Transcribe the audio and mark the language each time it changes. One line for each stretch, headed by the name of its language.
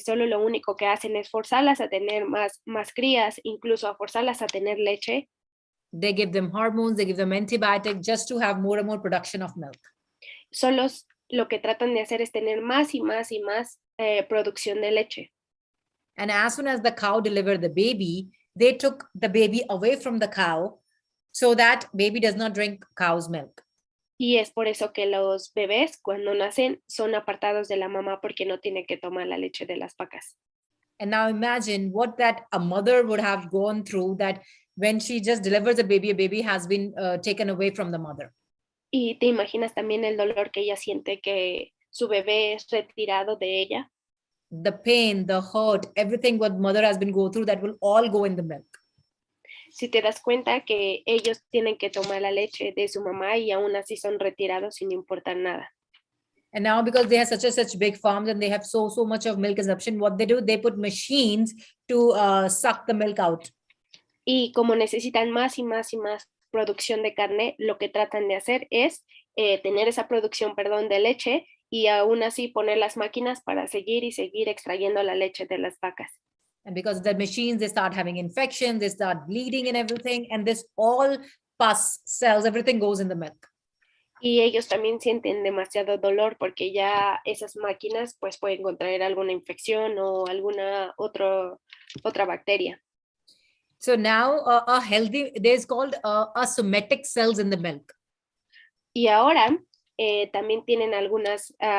Spanish: Solo lo único que hacen es forzarlas a tener más crías, incluso a forzarlas a tener leche.
English: They give them hormones, they give them antibiotics just to have more and more production of milk.
Spanish: Solo lo que tratan de hacer es tener más producción de leche.
English: And as soon as the cow delivered the baby, they took the baby away from the cow so that baby does not drink cow's milk.
Spanish: Y es por eso que los bebés cuando nacen son apartados de la mamá porque no tiene que tomar la leche de las vacas.
English: And now imagine what that a mother would have gone through, that when she just delivers a baby has been taken away from the mother.
Spanish: Y te imaginas también el dolor que ella siente que su bebé es retirado de ella.
English: The pain, the hurt, everything what mother has been going through, that will all go in the milk.
Spanish: Si te das cuenta que ellos tienen que tomar la leche de su mamá y aún así son retirados sin importar nada.
English: And now because they have such big farms and they have so much of milk consumption, what they do, they put machines to suck the milk out.
Spanish: Y como necesitan más producción de carne, lo que tratan de hacer es tener esa producción, de leche, y aún así poner las máquinas para seguir extrayendo la leche de las vacas.
English: And because of the machines, they start having infections, they start bleeding and everything, and this all pus cells, everything goes in the milk.
Spanish: Y ellos también sienten demasiado dolor porque ya esas máquinas pues pueden contraer alguna infección o alguna otra bacteria.
English: So now a healthy, there's called somatic cells in the milk.
Spanish: Y ahora también tienen algunas